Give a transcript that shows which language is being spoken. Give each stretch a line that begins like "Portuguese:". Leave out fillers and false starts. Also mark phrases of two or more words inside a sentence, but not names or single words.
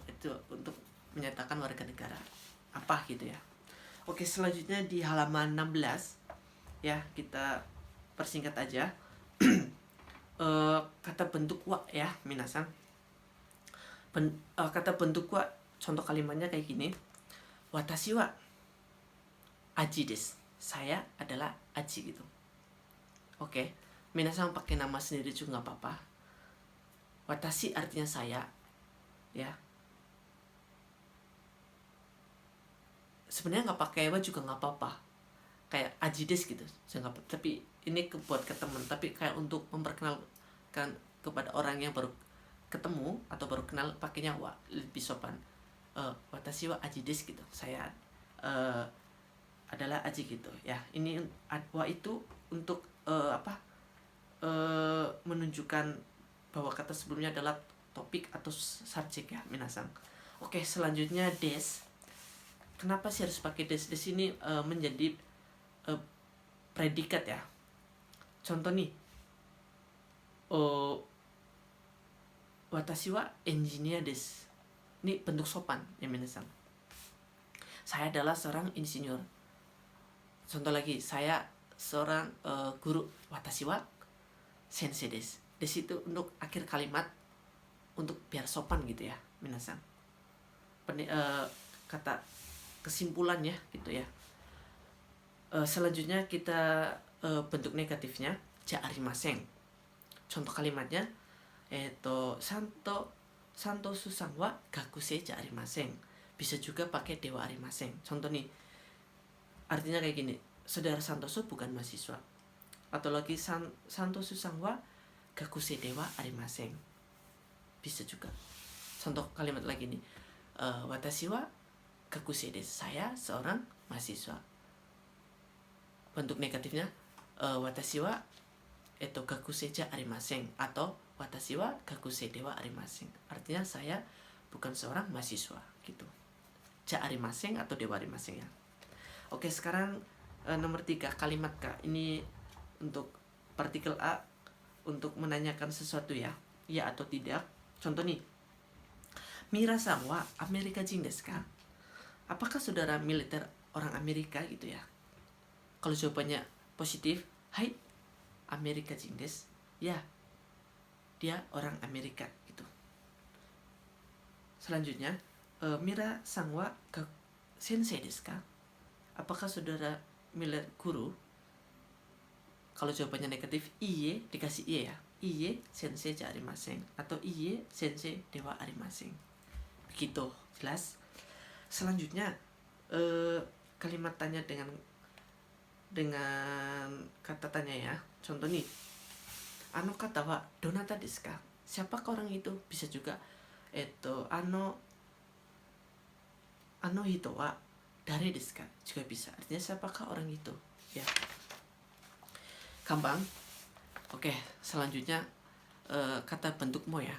Indonesian: Itu untuk menyatakan warga negara apa gitu ya. Oke, selanjutnya di halaman 16 ya, kita persingkat aja. Kata bentuk wa ya minasan. Kata bentuk wa, contoh kalimatnya kayak gini.
Japanese: 私はajiです.
Indonesian: Saya adalah aji gitu. Oke, minasan pakai nama sendiri juga nggak apa-apa. Watashi artinya saya ya. Sebenarnya nggak pakai wa juga nggak apa-apa, kayak aji desu gitu, saya nggak. Tapi ini buat ke teman, tapi kayak untuk memperkenalkan kepada orang yang baru ketemu atau baru kenal, pakainya wa, lebih sopan.
Japanese: 私はajiです
Indonesian: gitu, saya adalah aji gitu ya. Ini wa itu untuk menunjukkan bahwa kata sebelumnya adalah topik atau subjek ya minasan. Oke, selanjutnya des. Kenapa sih harus pakai des? Des ini menjadi predikat ya. Contoh nih,
Japanese: 私はエンジニアです.
Indonesian: Ini bentuk sopan ya minasan. Saya adalah seorang insinyur. Contoh lagi, saya seorang guru.
Japanese: 私は先生です.
Indonesian: Des itu untuk akhir kalimat, untuk biar sopan gitu ya minasan. Kata kesimpulannya gitu ya. Selanjutnya kita bentuk negatifnya
Japanese: じゃありません.
Indonesian: Contoh kalimatnya
Japanese: サントスさんは学生じゃありません.
Indonesian: Bisa juga pakai
Japanese: ではありません.
Indonesian: Contoh nih, artinya kayak gini, saudara Santoso bukan mahasiswa. Atau lagi
Japanese: サントスさんは学生ではありません.
Indonesian: Bisa juga. Contoh kalimat lagi nih,
Japanese: 私は学生です.
Indonesian: Saya seorang mahasiswa. Bentuk negatifnya
Japanese: 私は学生じゃありません, atau 私は学生ではありません.
Indonesian: Artinya saya bukan seorang mahasiswa gitu.
Japanese: じゃありません
Indonesian: atau
Japanese: ではありません
Indonesian: ya. Oke, sekarang nomor 3 kalimat K. Ini untuk partikel A, untuk menanyakan sesuatu ya atau tidak. Contoh nih,
Japanese: ミラーさんはアメリカ人ですか?
Indonesian: Apakah saudara militer orang Amerika gitu ya. Kalau jawabannya positif,
Japanese: はい、アメリカ人です.
Indonesian: Ya, dia orang Amerika gitu.
Japanese: Selanjutnya, ミラーさんは先生ですか?
Indonesian: Apakah saudara Miller guru? Kalau jawabannya negatif, iye, dikasih iye ya.
Japanese: いいえ、先生じゃありません atau いいえ、先生ではありません.
Indonesian: Begitu, jelas. Selanjutnya, kalimat tanya dengan kata tanya ya. Contoh nih,
Japanese: あの方はどなたですか?
Indonesian: Siapakah orang itu? Bisa juga
Japanese: あの人は誰ですか?
Indonesian: Juga bisa. Artinya siapakah orang itu? Ya. Gampang. Oke, selanjutnya kata bentuk mo ya.